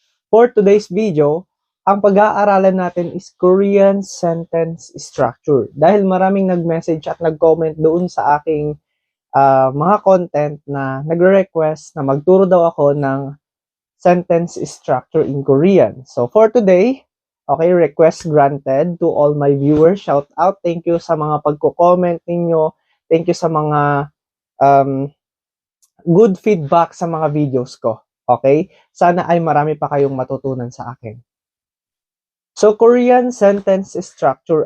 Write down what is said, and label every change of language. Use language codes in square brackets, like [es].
[en] For today's video, [tl] ang pag-aaralan natin [en] is Korean sentence structure. [tl] Dahil maraming nag-message at nag-comment doon sa aking mga content na nagre-request na magturo daw ako ng sentence structure in Korean. [en] So for today, okay, request granted to all my viewers. Shout out, thank you [tl] sa mga pagko-comment ninyo. [en] Thank you [tl] sa mga um, [en] good feedback [tl] sa mga videos ko. Okay? Sana ay marami pa kayong matutunan sa akin. [en] So, Korean sentence structure.